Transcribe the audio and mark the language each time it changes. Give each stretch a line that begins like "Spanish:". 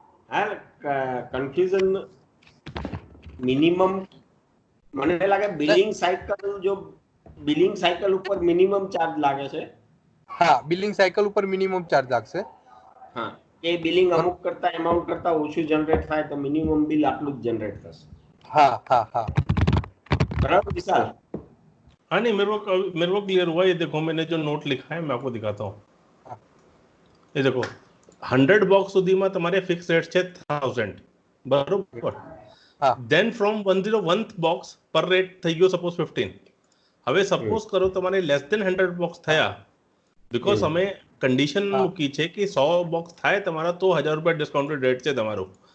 Gujarati: Confusion minimum મને લાગે billing cycle ઉપર મિનિમમ ચાર્જ લાગે છે. હા, બિલિંગ સાયકલ ઉપર મિનિમમ ચાર્જ લાગશે. હા, એ બિલિંગ અમુક કરતા એમાઉન્ટ કરતા ઓછું જનરેટ થાય તો મિનિમમ બિલ આટલું જ જનરેટ થશે.
Hindi: हाँ, बराबर विशाल? हाँ नहीं, मेरे को क्लियर हुआ. ये देखो मैंने जो नोट लिखा है मैं आपको दिखाता हूँ. ये देखो
Gujarati: 100 બોક્સ સુધીમાં તમારે ફિક્સ રેટ છે 1000, બરોબર? ધેન ફ્રોમ 101th બોક્સ પર રેટ થઈ ગયો સપોઝ 15. હવે સપોઝ કરો તમારે લેસ ધેન 100 બોક્સ થયા, બીકોઝ અમે કન્ડિશન મૂકી છે કે 100 બોક્સ થાય તમારા તો 1000 રૂપિયા ડિસ્કાઉન્ટેડ રેટ છે તમારો.